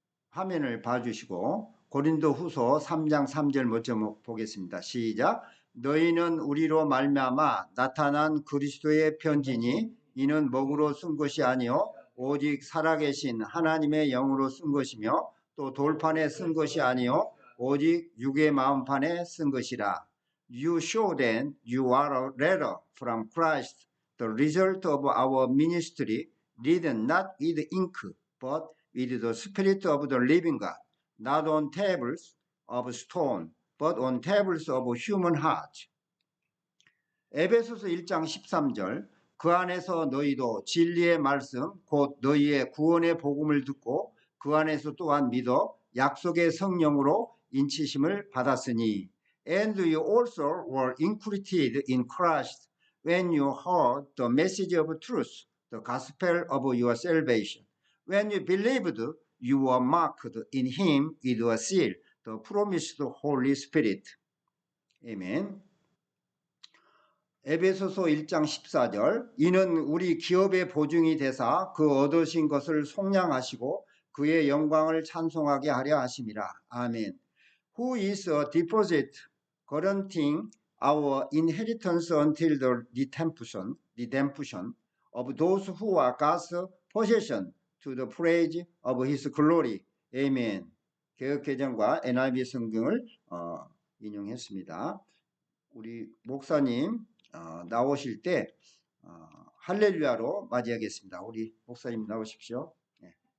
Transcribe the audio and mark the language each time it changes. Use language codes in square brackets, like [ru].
[ko] 화면을 봐주시고 고린도후서 3장 3절 먼저 보겠습니다. 시작. 너희는 우리로 말미암아 나타난 그리스도의 편지니 이는 먹으로 쓴 것이 아니요 오직 살아계신 하나님의 영으로 쓴 것이며 또 돌판에 쓴 것이 아니요 오직 육의 마음판에 쓴 것이라. [en] You show then you are a letter from Christ, the result of our ministry, written not with ink, but with the Spirit of the living God, not on tables of stone, but on tables of human heart. [ko] 에베소서 1장 13절. 그 안에서 너희도 진리의 말씀 곧 너희의 구원의 복음을 듣고 그 안에서 또한 믿어 약속의 성령으로 인치심을 받았으니 [en] and you also were included in Christ when you heard the message of truth, the gospel of your salvation. When you believed, you were marked in him with a seal, the promised Holy Spirit. [ko] 아멘. 에베소서 1장 14절. 이는 우리 기업의 보증이 되사 그 얻으신 것을 속량하시고 그의 영광을 찬송하게 하려 하심이라. 아멘. [en] Who is a deposit guaranteeing our inheritance until the redemption of those who are God's possession to the praise of his glory. [ko] 아멘. 개역개정과 NIV 성경을 인용했습니다. 우리 목사님 나오실 때 할렐루야로 맞이하겠습니다. 우리 목사님 나오십시오. 네.